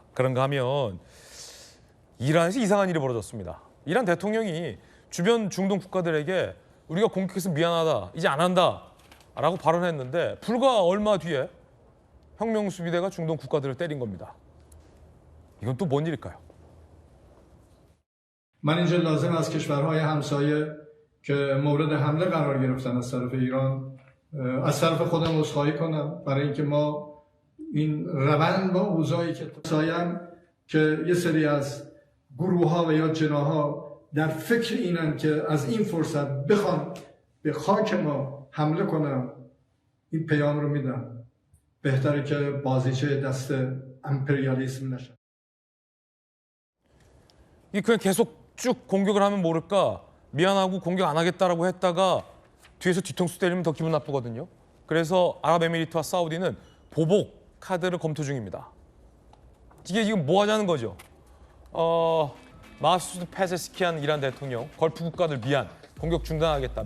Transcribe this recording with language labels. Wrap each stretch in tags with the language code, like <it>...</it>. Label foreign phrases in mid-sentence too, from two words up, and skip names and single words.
<ko>그런가 하면 이란에서 이상한 일이 벌어졌습니다. 이란 대통령이 주변 중동 국가들에게 우리가 공격해서 미안하다, 이제 안 한다 라고 발언했는데 불과 얼마 뒤에 혁명수비대가 중동 국가들을 때린 겁니다. 이건 또 뭔 일일까요?</ko> <fa>من اینجا لازم از کشورهای همسایه که مورد حمله قرار گرفتن از طرف ایران از طرف خودم عذرخواهی کنم برای اینکه ما این روند با اوضاعی که سایم که یه سری از گروه ها و یا جناها در فکر اینن که از این فرصت بخوان به خاک ما حمله کنن این پیام رو میدم بهتره که بازیچه دست امپریالیسم نشه.</fa> <ko>이 그냥 계속 쭉 공격을 하면 모를까 미안하고 공격 안 하겠다라고 했다가 뒤에서 뒤통수 때리면 더 기분 나쁘거든요. 그래서 아랍에미리트와 사우디는 보복 카드를 검토 중입니다. 이게 지금 뭐 하자는 거죠? 마수드 페제스키안 이란 대통령 걸프 국가들 미안 공격 중단하겠다.</ko>